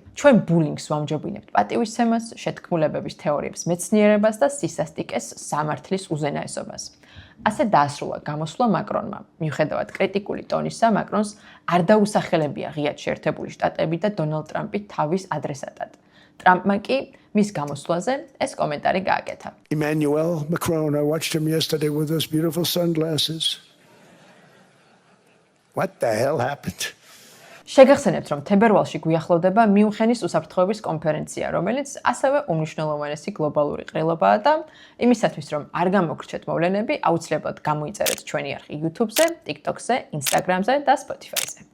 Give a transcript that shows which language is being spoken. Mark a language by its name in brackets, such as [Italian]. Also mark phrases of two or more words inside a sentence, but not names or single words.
[Georgian] ჩვენ ბულინგს ვამჯობინებთ პატივისცემას, შეთქმულებების თეორიებს მეცნიერებას და სისასტიკეს სამართლის უზენაესობას. ასე დაასრულა გამოსვლა მაკრონმა. მიუხედავად კრიტიკული ტონისა, მაკრონს არ დაუსახელებია ღიად შეერთებული შტატები და დონალდ ტრამპი თავის ადრესატად. ტრამპმა კი მის გამოსვლაზე ეს კომენტარი გააკეთა. [English] Emmanuel Macron, I watched him yesterday with those beautiful sunglasses. What the hell happened? [Georgian] შეგახსენებთ, რომ თებერვალში გვიახლოვდება მიუნხენის უსაფრთხოების კონფერენცია, რომელიც ასევე უმნიშვნელოვანესი გლობალური ყრილობაა და იმისათვის, რომ არ გამოგრჩეთ მოვლენები, აუცილებლად გამოიწერეთ ჩვენი არხი YouTube-ზე, TikTok-ზე, Instagram-ზე და Spotify-ზე.